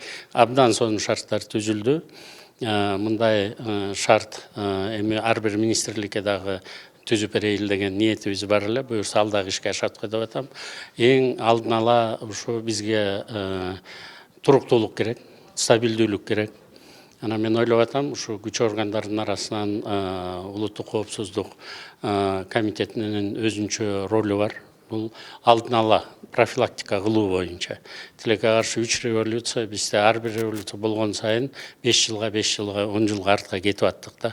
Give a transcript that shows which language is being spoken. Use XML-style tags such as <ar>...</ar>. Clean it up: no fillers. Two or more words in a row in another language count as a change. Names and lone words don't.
<ky>Абдан сонун шарттар түзүлдү. Мындай шарт эми ар бир министрликке дагы түзүп берейин деген ниетибиз бар эле. Буюрса ал дагы ишке ашат деп атам. Эң алдын ала ушу бизге туруктуулук керек, стабилдүүлүк керек. Ана мен ойлап атам, ушу күч органдарынын арасынан улуттук коопсуздук комитетинин өзүнчө ролу бар. Бул алдын ала профилактика кылуу боюнча. Тилекке каршы 3 революция, бизде ар бир революция болгон сайын 5 жылга, 10 жылга артка кетип аттык да.</ky>